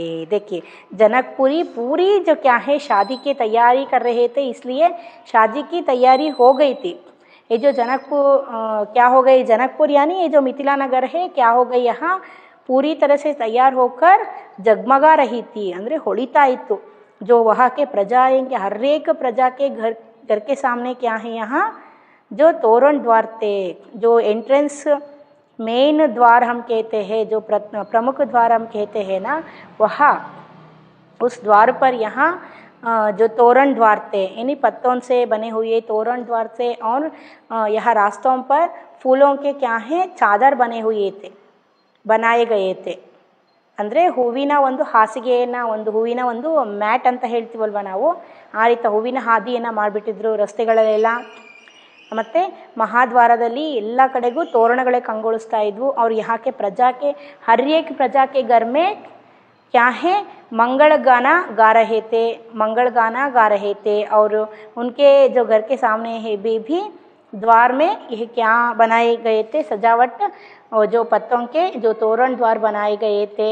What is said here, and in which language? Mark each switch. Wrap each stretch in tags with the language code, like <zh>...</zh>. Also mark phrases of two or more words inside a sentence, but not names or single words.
<hi>देखिए, जनकपुरी पूरी जो क्या है शादी की तैयारी कर रहे थे, इसलिए शादी की तैयारी हो गई थी. ये जो जनकपुर क्या हो गई? जनकपुर यानी ये जो मिथिला नगर है, क्या हो गई? यहाँ पूरी तरह से तैयार होकर जगमगा रही थी,</hi> <kn>ಅಂದರೆ ಹೊಳಿತಾ ಇತ್ತು.</kn> <hi>जो वहाँ के प्रजा आएंगे, हर एक प्रजा के घर के सामने क्या है? यहाँ जो तोरण द्वार थे, जो</hi> <en>entrance main</en> <hi>द्वार हम कहते हैं, जो प्रमुख द्वार हम कहते हैं ना, वहाँ उस द्वार पर यहाँ जो तोरण द्वार थे, यानी पत्तों से बने हुए तोरण द्वार थे. और यहाँ रास्तों पर फूलों के क्या है? चादर बनाए गए थे.</hi> <kn>ಅಂದರೆ ಹೂವಿನ ಒಂದು ಹಾಸಿಗೆಯನ್ನು, ಒಂದು ಹೂವಿನ ಒಂದು ಮ್ಯಾಟ್ ಅಂತ ಹೇಳ್ತೀವಲ್ವ ನಾವು, ಆ ರೀತಿ ಹೂವಿನ ಹಾದಿಯನ್ನು ಮಾಡಿಬಿಟ್ಟಿದ್ರು ರಸ್ತೆಗಳಲ್ಲೆಲ್ಲ. ಮತ್ತು ಮಹಾದ್ವಾರದಲ್ಲಿ ಎಲ್ಲ ಕಡೆಗೂ ತೋರಣಗಳೇ ಕಂಗೊಳಿಸ್ತಾ ಇದ್ವು.</kn> <hi>और यहाँ के प्रजा के हर एक प्रजा के घर में क्या है? मंगल गाना गा रहे थे. और उनके जो घर के सामने है भी द्वार में यह क्या बनाए गए थे? सजावट, और जो पत्तों के जो तोरण द्वार बनाए गए थे.</hi>